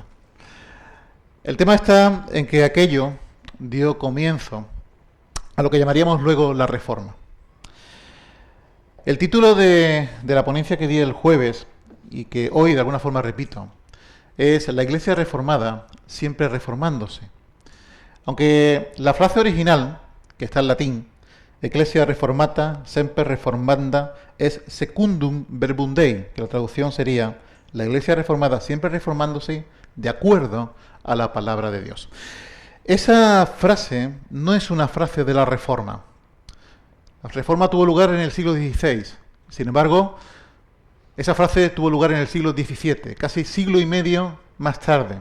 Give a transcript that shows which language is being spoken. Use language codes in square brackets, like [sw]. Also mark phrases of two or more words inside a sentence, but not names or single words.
[es] El tema está en que aquello dio comienzo a lo que llamaríamos luego la Reforma. El título de la ponencia que di el jueves, y que hoy de alguna forma repito, es La Iglesia Reformada siempre reformándose. Aunque la frase original, que está en latín, [la] Ecclesia Reformata semper reformanda, es secundum verbum Dei, [es] que la traducción sería la Iglesia Reformada siempre reformándose de acuerdo a la palabra de Dios. Esa frase no es una frase de la Reforma. La Reforma tuvo lugar en el siglo XVI. Sin embargo, esa frase tuvo lugar en el siglo XVII, casi siglo y medio más tarde.